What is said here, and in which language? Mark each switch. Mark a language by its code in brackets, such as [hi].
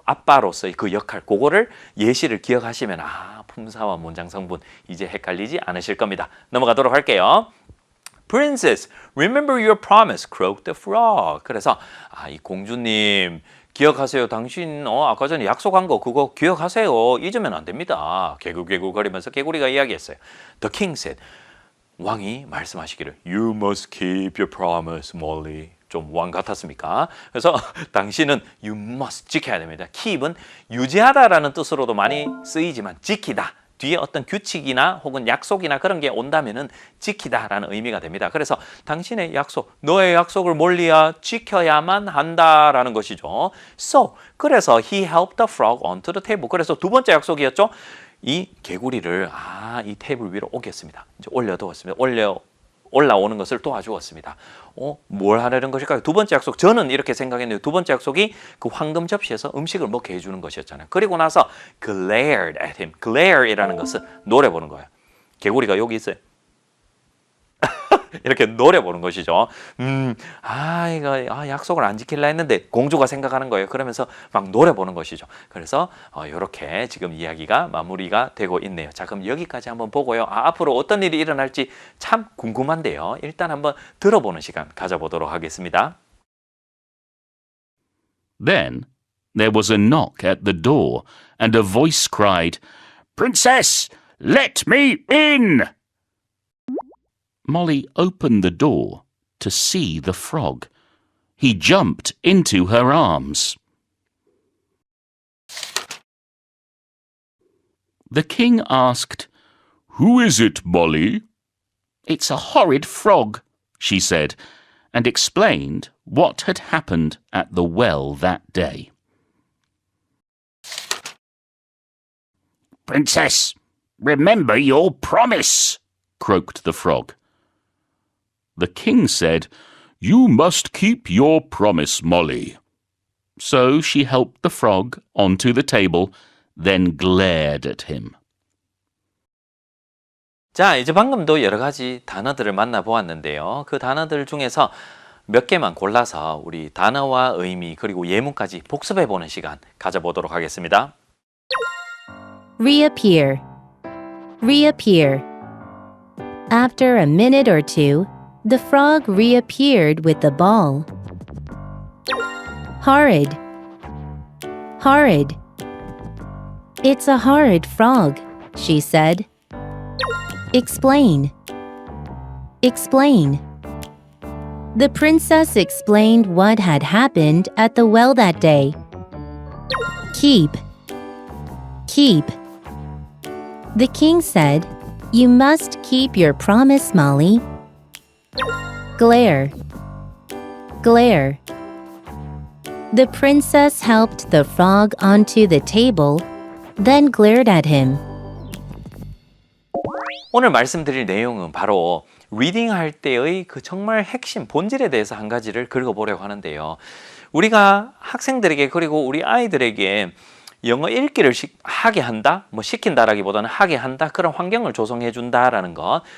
[ko] 아빠로서의 그 역할 그거를 예시를 기억하시면 품사와 문장 성분 이제 헷갈리지 않으실 겁니다. 넘어가도록 할게요. [en] Princess, remember your promise, croaked the frog. [ko] 그래서 이 공주님 기억하세요. 당신 아까 전에 약속한 거 그거 기억하세요. 잊으면 안 됩니다. 개굴개굴거리면서 개구리가 이야기했어요. [en] The king said, [ko] 왕이 말씀하시기를 [en] You must keep your promise, Molly. [ko] 좀 왕 같았습니까? 그래서 당신은 [en] you must [ko] 지켜야 됩니다. keep은 유지하다라는 뜻으로도 많이 쓰이지만 지키다, 뒤에 어떤 규칙이나 혹은 약속이나 그런 게 온다면은 지키다라는 의미가 됩니다. 그래서 당신의 약속, 너의 약속을 몰리야 지켜야만 한다라는 것이죠. [en] So, 그래서 he helped the frog onto the table. [ko] 그래서 두 번째 약속이었죠. 이 개구리를 이 테이블 위로 옮겼습니다. 이제 올려두었습니다. 올라오는 것을 도와주었습니다. 뭘 하려는 것일까요? 두 번째 약속, 저는 이렇게 생각했는데 두 번째 약속이 그 황금 접시에서 음식을 먹게 해주는 것이었잖아요. 그리고 나서 [en] glared at him. [ko] glare이라는 것은 노려보는 거예요. 개구리가 여기 있어요. 이렇게 노려보는 것이죠. 이거 약속을 안 지킬라 했는데 공주가 생각하는 거예요. 그러면서 막 노려보는 것이죠. 그래서 이렇게 지금 이야기가 마무리가 되고 있네요. 자, 그럼 여기까지 한번 보고요. 앞으로 어떤 일이 일어날지 참 궁금한데요. 일단 한번 들어보는 시간 가져보도록 하겠습니다. [en] Then there was a knock at the door, and a voice cried, "Princess, let me in!" Molly opened the door to see the frog. He jumped into her arms. The king asked, "Who is it, Molly?" "It's a horrid frog," she said, and explained what had happened at the well that day. "Princess, remember your promise," croaked the frog. The king said, "You must keep your promise, Molly." So she helped the frog onto the table, then glared at him. [ko] 자, 이제 방금도 여러 가지 단어들을 만나보았는데요. 그 단어들 중에서 몇 개만 골라서 우리 단어와 의미 그리고 예문까지 복습해보는 시간 가져보도록 하겠습니다. [en] Reappear. Reappear. After a minute or two, the frog reappeared with the ball. Horrid. Horrid. It's a horrid frog, she said. Explain. Explain. The princess explained what had happened at the well that day. Keep. Keep. The king said, "You must keep your promise, Molly." Glare. Glare. The princess helped the frog onto the table, then glared at him. [ko] 오늘 말씀드릴 내용은 바로 리딩 할 때의 그 정말 핵심, 본질에 대해서 한 가지를 긁어보려고 하는데요. 우리가 학생들에게 그리고 우리 아이들에게 영어 읽기를 하게 한다? 시킨다라기보다는 하게 한다? 그런 환경을 조성해 준다라는 것.